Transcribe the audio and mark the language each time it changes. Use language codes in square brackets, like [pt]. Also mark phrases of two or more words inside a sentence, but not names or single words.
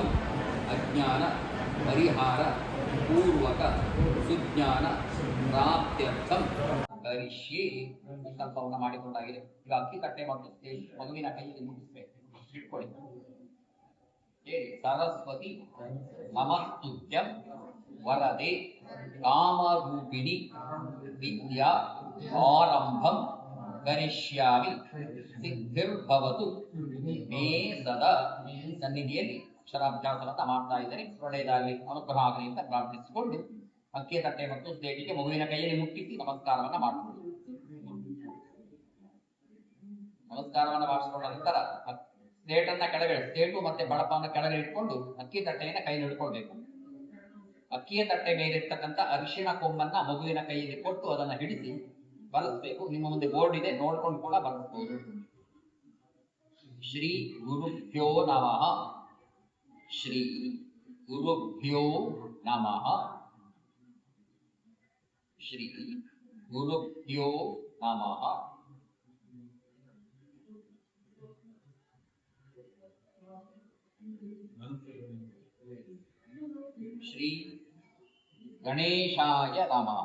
[sa] ಅಜ್ಞಾನ ಪರಿಹಾರ ಪೂರ್ವಕ ಸುಜ್ಞಾನ ಪ್ರಾಪ್ತ್ಯರ್ಥಂ ಕರಿಷ್ಯೆ [kn] ಸಂಕಲ್ಪವನ್ನು ಮಾಡಿಕೊಂಡಾಗಿದೆ. ಈಗ ಅಕ್ಕಿ ತಟ್ಟೆ ಮತ್ತು ಮಗುವಿನ ಕೈಯಲ್ಲಿ ಮುಗಿಸ್ಬೇಕು, ಇಟ್ಕೊಳ್ಳಿ. [sa] ಸರಸ್ವತಿ ನಮಸ್ತುತ್ಯಂ ವರದೆ ಕಾಮರೂಪಿಣಿ ವಿದ್ಯಾ ಆರಂಭಂ ಕರಿಷ್ಯಾಮಿ ಸಿದ್ಧಿರ್ಭವತು ಮೇ ಸದಾ. [kn] ಸನ್ನಿಧಿಯಲ್ಲಿ ಅಕ್ಷರಾಭ್ಯಾಸವನ್ನು ಮಾಡ್ತಾ ಇದ್ದಾರೆ, ಒಳ್ಳೆಯದಾಗಲಿ, ಅನುಗ್ರಹ ಆಗಲಿ ಅಂತ ಪ್ರಾರ್ಥಿಸಿಕೊಂಡು ಅಕ್ಕಿಯ ತಟ್ಟೆ ಮತ್ತು ಸ್ಲೇಟಿಗೆ ಮಗುವಿನ ಕೈಯಲ್ಲಿ ಮುಟ್ಟಿಸಿ ನಮಸ್ಕಾರವನ್ನ ಮಾಡಿಕೊಳ್ಳಿ. ನಮಸ್ಕಾರವನ್ನ ಮಾಡಿಸಿಕೊಂಡ ನಂತರ ಸ್ಲೇಟನ್ನ ಕೆಳಗಡೆ, ಸ್ಲೇಟು ಮತ್ತೆ ಬಳಪವನ್ನು ಕೆಳಗಡೆ ಇಟ್ಕೊಂಡು ಅಕ್ಕಿ ತಟ್ಟೆಯನ್ನ ಕೈ ಹಿಡ್ಕೊಳ್ಬೇಕು. ಅಕ್ಕಿಯ ತಟ್ಟೆ ಮೇಲಿರ್ತಕ್ಕಂಥ ಅರಿಶಿಣ ಕೊಂಬನ್ನ ಮಗುವಿನ ಕೈಯಲ್ಲಿ ಕೊಟ್ಟು ಅದನ್ನ ಹಿಡಿಸಿ ಬರೆಸ್ಬೇಕು. ನಿಮ್ಮ ಮುಂದೆ ಬೋರ್ಡ್ ಇದೆ, ನೋಡ್ಕೊಂಡು ಕೂಡ ಬರೆಸಬಹುದು. [sa] ಶ್ರೀ ಗುರುಭ್ಯೋ ನಮಃ. ಶ್ರೀ ಗುರುಭ್ಯೋ ನಮಃ. ಶ್ರೀ ಗುರುಭ್ಯೋ ನಮಃ. ಶ್ರೀ ಗಣೇಶಾಯ ನಮಃ.